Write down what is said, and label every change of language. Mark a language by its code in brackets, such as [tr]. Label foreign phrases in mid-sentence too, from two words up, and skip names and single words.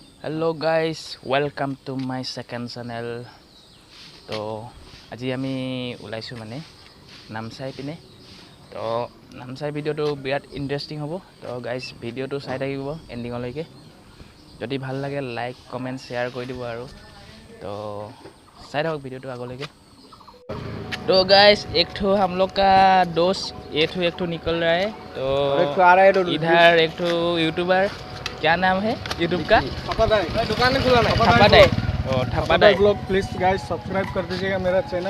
[en] Hello guys, welcome to my second channel. [as] তো আজি আমি ওলাইছো মানে নামচাই পিনে। তো নামচাই ভিডিওটো বিৰাট ইন্টাৰেষ্টিং হ'ব। তো গাইজ ভিডিওটো চাই থাকিব এন্ডিংলৈকে। যদি ভাল লাগে লাইক কমেন্ট শেয়ার কৰি দিব আৰু। तो চাই থাকক ভিডিওটো আগলৈকে। [hi] तो गाइस एक ठो हम लोग का दोस्त एक ठो निकल रहा है। तो इधर एक ठो यूट्यूबर, क्या नाम है यूट्यूब का? दुकान खुला नहीं ठप्पादाई। ठप्पादाई [en] blog please guys [hi] सब्सक्राइब कर दीजिएगा मेरा चैनल।